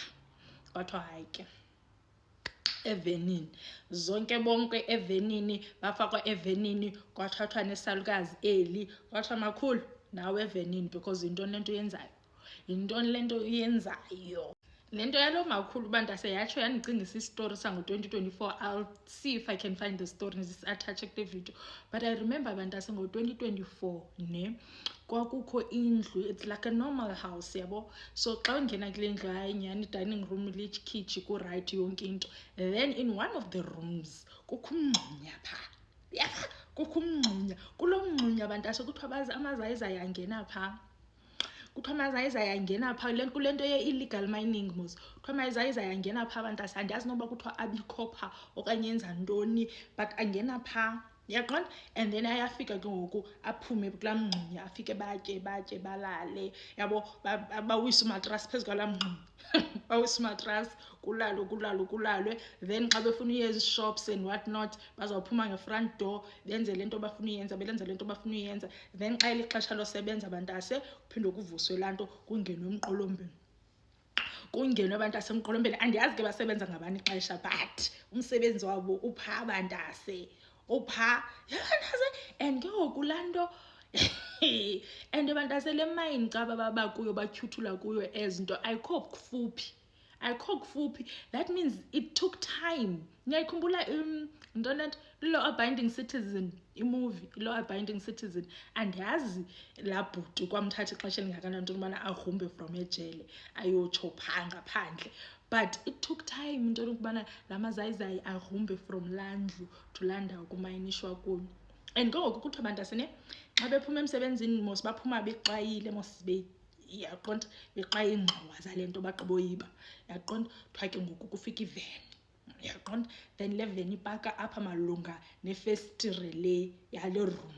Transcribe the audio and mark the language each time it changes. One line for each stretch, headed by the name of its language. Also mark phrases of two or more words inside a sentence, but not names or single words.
Xhosa: Kwathiwa hayi ke evenini zonke bonke evenini bafakwa evenini kwathathwa nesalukazi eli kwathiwa makhulu nawe evenini because yintoni lento yenzayo. Le nto yalo makhulu bantase yatsho yandicingisa istory sango-2024.
English: I'll see if I can find the story attach the video. But I remember
Xhosa: bantase ngo-2024 kwakukho indlu,
English: it's like a normal house yabo.
Xhosa: So xa ungena kule ndlu hayi nyhani
English: dining room
Xhosa: likhitshi ku-right yonke into.
English: Then in one of the rooms
Xhosa: kukho umngxunya phaa. Yaba kukho umngxunya, kulo mngxunya bantase kuthiwa amazayizayi angena phaa. Kuthiwa amazayizayi angena phaa kule nto
English: ye-illegal mining
Xhosa: mos. Kuthiwa amazayizayi angena phaa bantase, andiyazi noba kuthiwa abikho phaa okanye enza ntoni, but angena phaa. Yaqonda?
English: And then
Xhosa: ayafika ke ngoku aphume kulaa mngxunya afike batye balale yabo, bawise umatrasi phezu kwalaa mngxunya. Bawise umatrasi kulalwe. Then xa befuna uye
English: ezi-shops and what not
Xhosa: bazawuphuma
English: nge-front door
Xhosa: benze le nto bafuna uyenza. Then xa ilixesha losebenza bantase kuphinde kuvuswe laa nto kungenwe emqolombeni. Kungenwe bantase emqolombeni. Andiyazi ke basebenza ngabani ixesha, but umsebenzi wabo uphaa bantase. Uphaa yabantase. And ke ngoku laa nto and bantase le mine xa baba kuyo batyhuthula kuyo ezi nto ayikho kufuphi.
English: That means it took time.
Xhosa: Ngiyayikhumbula Law Abiding Citizen, imovie Law Abiding Citizen. Andiyazi laa bhuti kwamthatha ixesha elingakanani into yokubana agrumbe from ejele ayotsho phaa ngaphandle.
English: But it took time
Xhosa: into yokubana la mazayizayi agrumbe from laa ndlu to laa ndawo kumayinishwa kuyo. And ke ngoku kuthiwa bantasene xa bephuma emsebenzini mos baphuma bexwayile mos yaqonda beqaye iingxowa zale nto bagqiboyiba. Yaqonda kuthiwa ke ngoku kufika iveni. Yaqonda then le veni ipaka apha malunga nefestire le yale room.